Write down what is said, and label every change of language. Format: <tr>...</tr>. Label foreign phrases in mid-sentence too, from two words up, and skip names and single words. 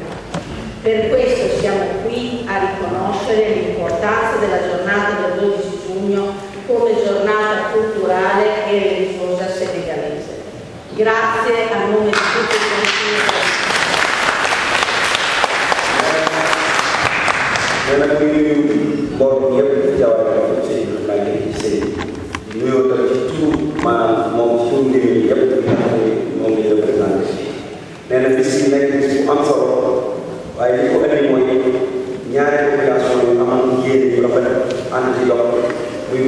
<it>Per questo siamo qui a riconoscere l'importanza della giornata del 12 giugno come giornata culturale e religiosa senegalese. Grazie a nome di tutti i consigli.</it> <wo>Nella nuyu mbooloo yëpp jaww ji maa ngi gisee nuyoo tam ci turu maanaam moom suñu mbir mi yëpp nga xam ne moom la ñu représenté nee na bis yi nekk bis bu am solo waaye li ko indi mooy ñaari population yu amoon yéene yu rafet ànd ci dox muy</wo>